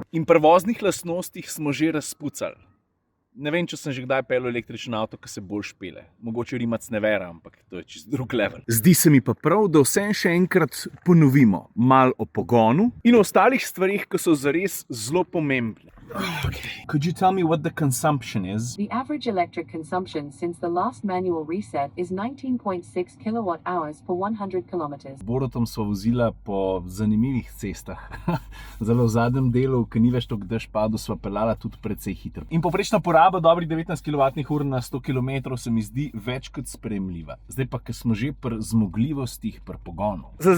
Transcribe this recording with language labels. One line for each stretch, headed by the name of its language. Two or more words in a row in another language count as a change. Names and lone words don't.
Slovenian: In pri voznih lastnostih smo že razpucali. Ne vem, če sem že kdaj peljal električen avto, ki se bolj špele. Mogoče Rimac ne vera, ampak to je čist drug level. Zdi se mi pa prav, da vse še enkrat ponovimo. Malo o pogonu in o ostalih stvarih, ki so zares zelo pomembne.
English: Okay. Could you tell me what the consumption is? The average electric consumption since the last manual reset is 19.6 kilowatt hours per 100 kilometers.
Slovenian: Borutom sva vozila po zanimivih cestah. Zelo v zadnjem delu, ki ni več toliko dež padel, sva peljala tudi precej hitro. In povprečna poraba dobrih 19 kWh na 100 km se mi zdi več kot sprejemljiva. Zdaj pa, ker smo že pri zmogljivostih, pri pogonu.